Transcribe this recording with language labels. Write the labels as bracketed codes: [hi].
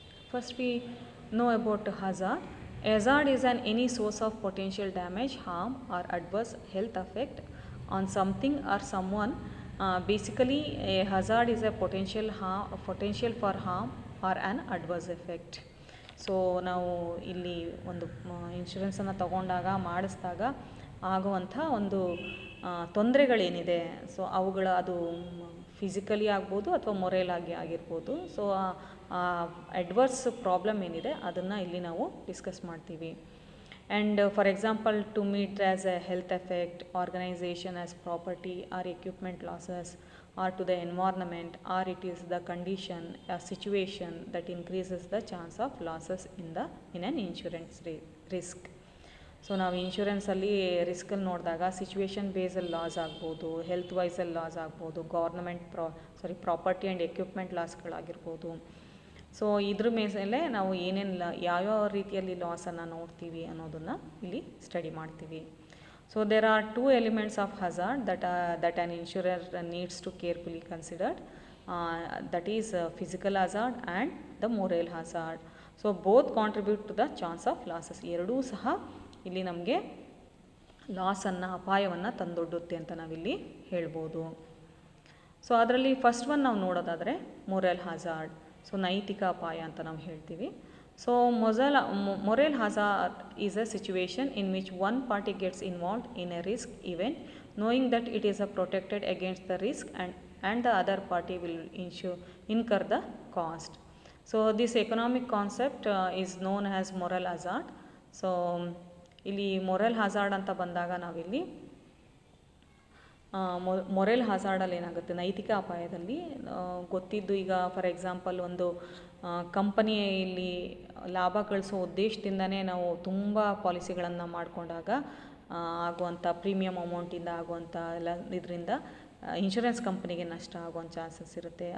[en] First, we know about hazard. Hazard is any source of potential damage, harm, or adverse health effect on something or someone. Basically, a hazard is a potential for harm or an adverse effect. [kn] So ನಾವು ಇಲ್ಲಿ ಒಂದು ಇನ್ಶೂರೆನ್ಸನ್ನು ತಗೊಂಡಾಗ ಮಾಡಿಸಿದಾಗ ಆಗುವಂಥ ಒಂದು ತೊಂದರೆಗಳೇನಿದೆ, so ಅವುಗಳ ಅದು physically ಆಗ್ಬೋದು ಅಥವಾ ಮೊರಲ್ ಆಗಿರ್ಬೋದು. ಸೊ ಅಡ್ವರ್ಸ್ ಪ್ರಾಬ್ಲಮ್ ಏನಿದೆ ಅದನ್ನು ಇಲ್ಲಿ ನಾವು ಡಿಸ್ಕಸ್ ಮಾಡ್ತೀವಿ. [en] And for example, to meet as a health effect, organisation as property or equipment losses, or to the environment, or it is the condition, a situation that increases the chance of losses in an insurance risk. [kn] So ನಾವು ಇನ್ಶೂರೆನ್ಸಲ್ಲಿ ರಿಸ್ಕಲ್ಲಿ ನೋಡಿದಾಗ situation ಬೇಸಲ್ಲಿ loss ಆಗ್ಬೋದು, health ವೈಸಲ್ಲಿ loss ಆಗ್ಬೋದು, property and equipment ಲಾಸ್ಗಳಾಗಿರ್ಬೋದು. So ಇದ್ರ ಮೇಲೆ ನಾವು ಯಾವ್ಯಾವ ರೀತಿಯಲ್ಲಿ ಲಾಸನ್ನು ನೋಡ್ತೀವಿ ಅನ್ನೋದನ್ನು ಇಲ್ಲಿ ಸ್ಟಡಿ ಮಾಡ್ತೀವಿ. [en] So there are two elements of hazard that an insurer needs to carefully consider. That is physical hazard and the moral hazard. So both contribute to the chance of losses. [kn] ಎರಡೂ ಸಹ ಇಲ್ಲಿ ನಮಗೆ ಲಾಸನ್ನು, ಅಪಾಯವನ್ನು ತಂದೊಡ್ಡುತ್ತೆ ಅಂತ ನಾವಿಲ್ಲಿ ಹೇಳ್ಬೋದು. So ಅದರಲ್ಲಿ first one ನಾವು ನೋಡೋದಾದರೆ ಮೊರಲ್ ಹಜಾರ್ಡ್. ಸೊ ನೈತಿಕ ಅಪಾಯ ಅಂತ ನಾವು ಹೇಳ್ತೀವಿ. [en] So moral hazard is a situation in which one party gets involved in a risk event knowing that it is protected against the risk and the other party will incur the cost. So this economic concept is known as moral hazard. [kn] So ಇಲ್ಲಿ moral hazard ಅಂತ ಬಂದಾಗ ನಾವಿಲ್ಲಿ moral ಹಜಾರ್ಡಲ್ಲಿ ಏನಾಗುತ್ತೆ, ನೈತಿಕ ಅಪಾಯದಲ್ಲಿ ಗೊತ್ತಿದ್ದು, ಈಗ for example ಒಂದು ಕಂಪನಿಯಲ್ಲಿ ಲಾಭ ಗಳಿಸೋ ಉದ್ದೇಶದಿಂದನೇ ನಾವು ತುಂಬ ಪಾಲಿಸಿಗಳನ್ನು ಮಾಡಿಕೊಂಡಾಗ ಆಗುವಂಥ ಪ್ರೀಮಿಯಂ ಅಮೌಂಟಿಂದ ಆಗುವಂಥ ಇದರಿಂದ ಇನ್ಶೂರೆನ್ಸ್ ಕಂಪನಿಗೆ ನಷ್ಟ ಆಗುವಂಥ ಚಾನ್ಸಸ್ ಇರುತ್ತೆ.